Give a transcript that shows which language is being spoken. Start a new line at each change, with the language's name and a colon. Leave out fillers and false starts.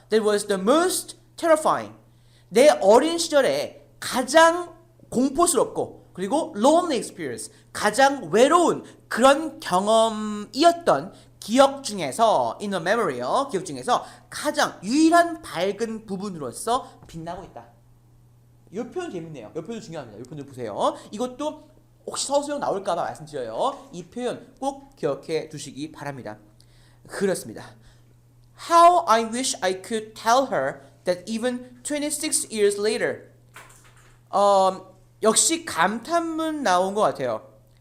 English: That was the most terrifying.
Korean: 내 어린 시절에 가장 공포스럽고 그리고 lonely experience, 가장 외로운 그런 경험이었던 기억 중에서 in a memory요. 기억 중에서 가장 유일한 밝은 부분으로서 빛나고 있다. 이 표현 재밌네요. 이 표현 중요합니다. 이 표현 보세요. 이것도 혹시 서술형 나올까봐 말씀드려요. 이 표현 꼭 기억해 두시기 바랍니다. 그렇습니다.
English: How I wish I could tell her that even 26 years later.
Korean: 역시 감탄문 나온 것 같아요.